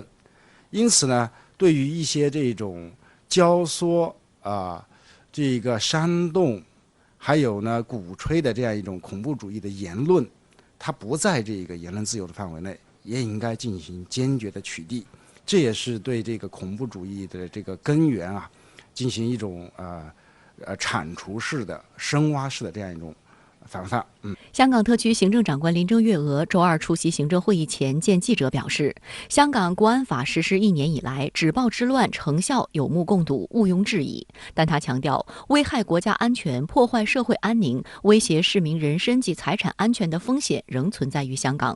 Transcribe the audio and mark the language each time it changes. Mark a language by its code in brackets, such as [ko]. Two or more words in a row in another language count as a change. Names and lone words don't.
[zh] 因此呢，對於一些這種教唆這個煽動，還有呢鼓吹的這樣一種恐怖主義的言論，它不在這個言論自由的範圍內，也應該進行堅決的取締。這也是對這個恐怖主義的這個根源啊，進行一種鏟除式的、深挖式的這樣一種反叛。香港特区行政长官林郑月娥周二出席行政会议前见记者表示，香港国安法实施1年以来，止暴制乱成效有目共睹，毋庸置疑。但他强调，危害国家安全、破坏社会安宁、威胁市民人身及财产安全的风险仍存在于香港。